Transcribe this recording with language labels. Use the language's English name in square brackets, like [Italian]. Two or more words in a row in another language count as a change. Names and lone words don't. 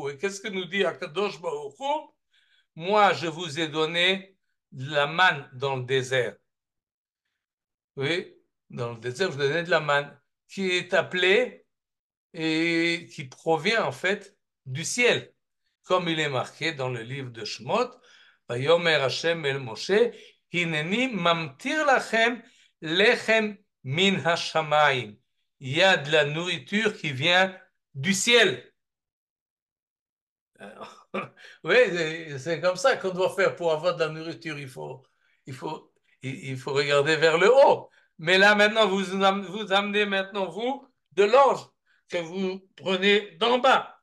[French] Et qu'est-ce que nous dit Akadosh Baruch Hu? Moi, je vous ai donné la manne dans le désert. Oui, dans le désert, je vous ai donné de la manne qui est appelée et qui provient en fait du ciel, comme il est marqué dans le livre de Shemot. [Hebrew] ויאמר השם אל משה, הנני ממטיר לכם לחם מן השמים. [French] Il y a de la nourriture qui vient du ciel. Oui, c'est comme ça qu'on doit faire pour avoir de la nourriture. Il faut, il faut regarder vers le haut. Mais là, maintenant, vous amenez maintenant, vous, de l'orge que vous prenez d'en bas.